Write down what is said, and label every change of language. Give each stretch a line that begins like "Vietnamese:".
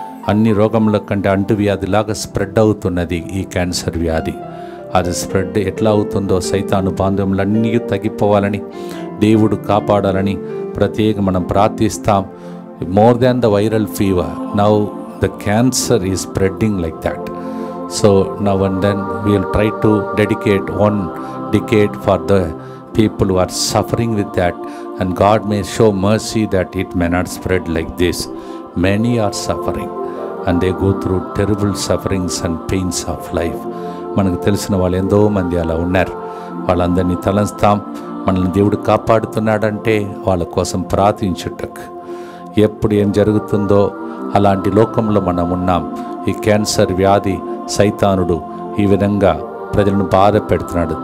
Telugu: అన్ని రోగముల కంటే అంటువ్యాధిలాగా స్ప్రెడ్ అవుతున్నది ఈ క్యాన్సర్ వ్యాధి. అది స్ప్రెడ్ ఎట్లా అవుతుందో సైతాను బాంధములన్నీ తగ్గిపోవాలని, దేవుడు కాపాడాలని ప్రత్యేకంగా మనం ప్రార్థిస్తాం.
English: More than the viral fever, now the cancer is spreading like that. So now and then we will try to dedicate 1 decade for the people who are suffering with that, and God may show mercy that it may not spread like this. Many are suffering and they go through terrible sufferings and pains of life.
Telugu: మనకు తెలిసిన వాళ్ళు ఎంతో మంది అలా ఉన్నారు. వాళ్ళందరినీ తలంస్తాం. మనల్ని దేవుడు కాపాడుతున్నాడంటే వాళ్ళ కోసం ప్రార్థించుటకు. ఎప్పుడు ఏం జరుగుతుందో అలాంటి లోకంలో మనం ఉన్నాం. ఈ క్యాన్సర్ వ్యాధి సైతానుడు ఈ విధంగా ప్రజలను బాధ పెడుతున్నాడు.